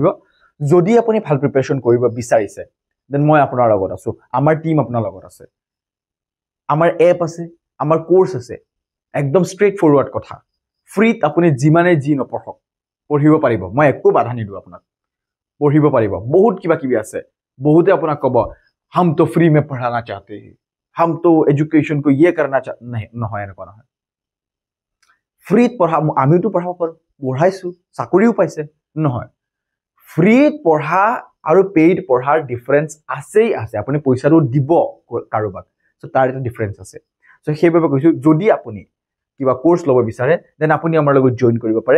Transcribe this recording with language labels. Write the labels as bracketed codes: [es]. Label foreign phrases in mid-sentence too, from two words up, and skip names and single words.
[as] যদি আপুনি ভাল প্ৰিপাৰেশ্যন কৰিব বিচাৰিছে দেন মই আপোনাৰ লগত আছোঁ, আমাৰ টিম আপোনাৰ লগত আছে, আমাৰ এপ আছে, আমাৰ কোৰ্চ আছে, একদম [en] straight forward [as] কথা। ফ্ৰীত আপুনি যিমানে যি নপঢ়ক পঢ়িব পাৰিব, মই একো বাধা নিদিওঁ আপোনাক, পঢ়িব পাৰিব। বহুত কিবা কিবি আছে, বহুতে আপোনাক ক'ব [hi] हम तो फ्री में पढ़ाना चाहते हैं, हम तो एजुकेशन को ये करना चाहते नहीं, [as] নহয় এনেকুৱা নহয়। ফ্ৰীত পঢ়া আমিতো পঢ়াব পাৰোঁ, পঢ়াইছোঁ, চাকৰিও পাইছে, নহয়। ফ্ৰীত পঢ়া আৰু পেইড পঢ়াৰ ডিফাৰেঞ্চ আছেই আছে, আপুনি পইচাটো দিব কাৰোবাক, চ' তাৰ এটা ডিফাৰেঞ্চ আছে। চ' সেইবাবে কৈছোঁ যদি আপুনি কিবা কোৰ্চ ল'ব বিচাৰে দেন আপুনি আমাৰ লগত জইন কৰিব পাৰে।